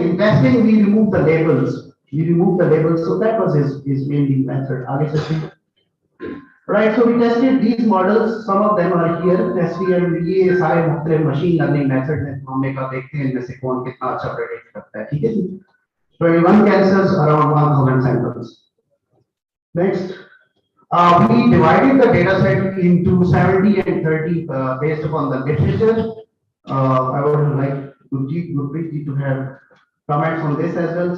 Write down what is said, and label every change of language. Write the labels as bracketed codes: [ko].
[en] In testing, we remove the labels. So that was his main method. Right, so we tested these models. Some of them are here. SVM, [hi] ये सारे मुख्तलिफ machine learning methods हैं. हमने कहा देखते हैं इनमें से कौन कितना अच्छा predict करता है. ठीक है जी. [en] 21 cancers, around 1000 samples. Next, we divided the data set into 70 and 30 based upon the literature. I would like Gurpreet to have comments on this as well.